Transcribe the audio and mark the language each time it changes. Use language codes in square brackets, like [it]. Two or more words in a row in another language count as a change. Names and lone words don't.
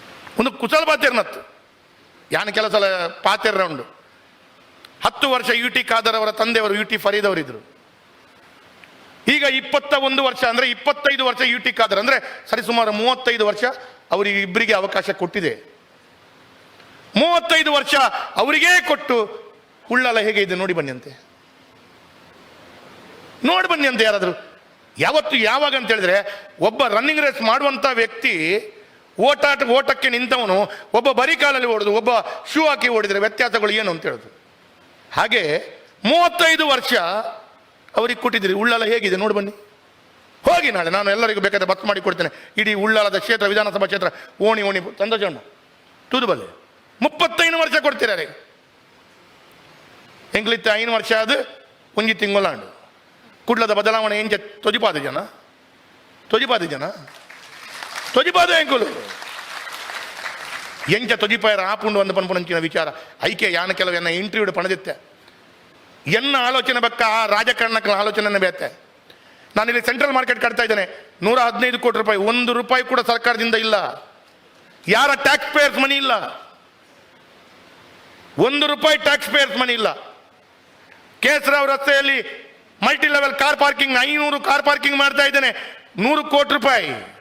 [tcy] ಒಂದು ಕುಶಲ ಪಾತಿರ್ನತ್ತು ಯಾನ ಕೆಲಸ ಪಾತಿರ್ರ ಉಂಡು. [kn] 10 ವರ್ಷ ಯು ಟಿ ಖಾದರ್ ಅವರ ತಂದೆಯವರು ಯು ಟಿ ಫರೀದ್ ಅವರಿದ್ರು. ಈಗ 21 ವರ್ಷ ಅಂದರೆ 25 ವರ್ಷ ಯು ಟಿ ಖಾದರ್ ಅಂದರೆ ಸರಿಸುಮಾರು 35 ವರ್ಷ ಅವರಿಗೆ ಇಬ್ಬರಿಗೆ ಅವಕಾಶ ಕೊಟ್ಟಿದೆ. 35 ವರ್ಷ ಅವರಿಗೇ ಕೊಟ್ಟು ಉಳ್ಳಾಲ ಹೇಗೆ ಇದೆ ನೋಡಿ ಬನ್ನಿ ಅಂತೆ, ನೋಡಿ ಬನ್ನಿ ಅಂತ ಯಾರಾದರೂ. ಯಾವತ್ತು ಯಾವಾಗ ಅಂತ ಹೇಳಿದ್ರೆ, ಒಬ್ಬ [en] running race [kn] ಮಾಡುವಂಥ ವ್ಯಕ್ತಿ ಓಟಕ್ಕೆ ನಿಂತವನು ಒಬ್ಬ ಬರೀ ಕಾಲಲ್ಲಿ ಓಡುದು, ಒಬ್ಬ ಶೂ ಹಾಕಿ ಓಡಿದರೆ ವ್ಯತ್ಯಾಸಗಳು ಏನು ಅಂತ ಹೇಳುದು. ಹಾಗೆ 35 ವರ್ಷ ಅವ್ರಿಗೆ ಕೊಟ್ಟಿದ್ದೀರಿ. ಉಳ್ಳಾಲ ಹೇಗಿದೆ ನೋಡಿ ಬನ್ನಿ, ಹೋಗಿ ನಾಳೆ ನಾನು ಎಲ್ಲರಿಗೂ ಬೇಕಾದ್ರೆ ಬಸ್ ಮಾಡಿ ಕೊಡ್ತೇನೆ. ಇಡೀ ಉಳ್ಳಾಲದ ಕ್ಷೇತ್ರ, ವಿಧಾನಸಭಾ ಕ್ಷೇತ್ರ ಓಣಿ ಸಂತೋಷಣ್ಣ ತೂದುಬಲ್ಲೆ 35 ವರ್ಷ ಕೊಡ್ತೀರಾರೆ. [tcy] ಎಂಗ್ಲಿತ್ತ 5 ವರ್ಷ ಅದು ಒಂಜಿ ತಿಂಗಳಾಂಡು ಕುಡ್ಲದ ಬದಲಾವಣೆ ಎಂಚ ತೊಜಿಪಾದ ಜನ ತೊಜಿಪಾದ ಎಂಕುಲು ಎಂಚ ತೊಜಿಪಾಯರ ಆಪುಂಡು ಒಂದು ಪನ್ಪುಣಂಚಿನ ವಿಚಾರ ಐಕೆ ಯಾನ ಕೆಲವು ಎನ್ನ ಇಂಟರ್ವ್ಯೂ ಪಣದಿತ್ತೆ ಎನ್ನ ಆಲೋಚನೆ ಬಕ್ಕ ಆ ರಾಜಕಾರಣಕ್ಕೆ ಆಲೋಚನೆ ಬೇತೆ. [kn] ನಾನಿಲ್ಲಿ ಸೆಂಟ್ರಲ್ ಮಾರ್ಕೆಟ್ ಕಟ್ತಾ ಇದ್ದೇನೆ, 115 ಕೋಟಿ ರೂಪಾಯಿ, 1 ರೂಪಾಯಿ ಕೂಡ ಸರ್ಕಾರದಿಂದ ಇಲ್ಲ, ಯಾರ [en] tax payers money [kn] ಇಲ್ಲ, 1 ರೂಪಾಯಿ [en] tax payers money [kn] ಇಲ್ಲ. ಕೇಸರಾವ್ ರಸ್ತೆಯಲ್ಲಿ [en] multi level car parking [kn] 500 [en] car parking [kn] ಮಾಡ್ತಾ ಇದ್ದೇನೆ, 100 ಕೋಟಿ ರೂಪಾಯಿ.